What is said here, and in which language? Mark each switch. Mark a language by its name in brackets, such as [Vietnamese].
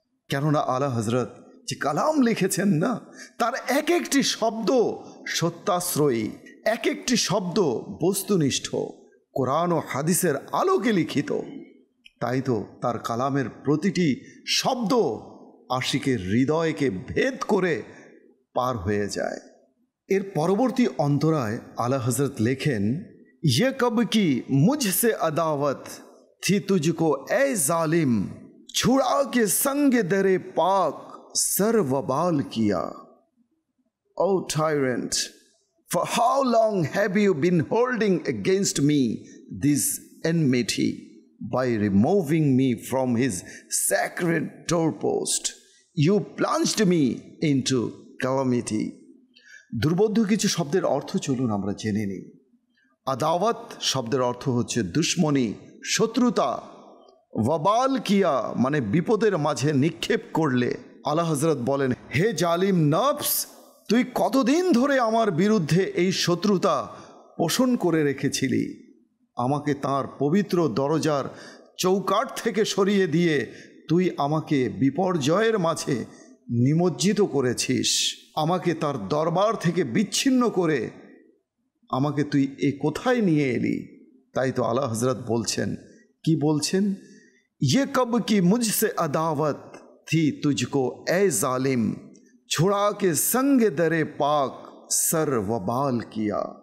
[Bangla] কেননা আলা হজরত যে কালাম লিখেছেন না, তার এক একটি শব্দ সত্যাশ্রয়ী, এক একটি শব্দ বস্তুনিষ্ঠ, কোরআন ও হাদিসের আলোকে লিখিত। তাই তো তার কালামের প্রতিটি শব্দ আশিকের হৃদয়কে ভেদ করে পার হয়ে যায়। এর পরবর্তী অন্তরায় আলা হজরত লেখেন, [Hindi] ये कब की मुझसे अदावत थी तुझको ए जालिम, छुड़ा के संग दरे पाक सर वबाल किया। [English] O tyrant, for how long have you been holding against me this enmity by removing me from his sacred doorpost? You plunged me into calamity. [Bangla] দুর্বোধ্য কিছু শব্দের অর্থ চলুন আমরা জেনে নিই। আদাওয়াত শব্দের অর্থ হচ্ছে দুশ্মনী, শত্রুতা। ওয়াবাল কিয়া মানে বিপদের মাঝে নিক্ষেপ করলে। আলা হজরত বলেন, হে জালিম নফস, তুই কতদিন ধরে আমার বিরুদ্ধে এই শত্রুতা পোষণ করে রেখেছিলি? আমাকে তার পবিত্র দরজার চৌকাঠ থেকে সরিয়ে দিয়ে তুই আমাকে বিপর্যয়ের মাঝে নিমজ্জিত করেছিস। আমাকে তার দরবার থেকে বিচ্ছিন্ন করে আমাকে তুই এ কোথায় নিয়ে এলি? তাই তো আলা হজরত বলছেন, কি বলছেন? [Hindi] ये कब की मुझसे अदावत थी तुझको ए जालिम, छुड़ा के संग दरे पाक सर वबाल किया।